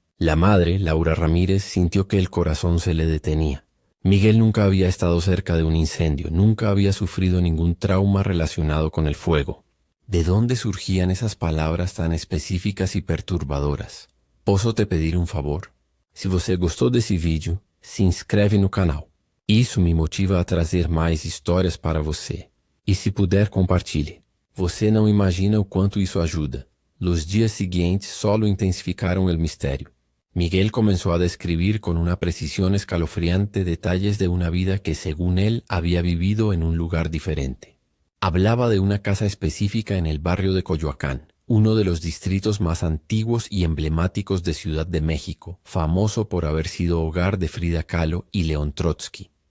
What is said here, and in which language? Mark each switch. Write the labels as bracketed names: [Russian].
[Spanish] La madre, Laura Ramírez, sintió que el corazón se le detenía. Miguel nunca había estado cerca de un incendio, nunca había sufrido ningún trauma relacionado con el fuego. ¿De dónde surgían esas palabras tan específicas y perturbadoras? [Portuguese] ¿Posso te pedir um favor? Se você gostou desse vídeo, se inscreve no canal. Isso me motiva a trazer mais histórias para você. E se puder, compartilhe. Você não imagina o quanto isso ajuda. [Spanish] Los días siguientes solo intensificaron el misterio. Miguel comenzó a describir con una precisión escalofriante detalles de una vida que, según él, había vivido en un lugar diferente. Hablaba de una casa específica en el barrio de Coyoacán, uno de los distritos más antiguos y emblemáticos de Ciudad de México, famoso por haber sido hogar de Frida Kahlo y León Trotsky.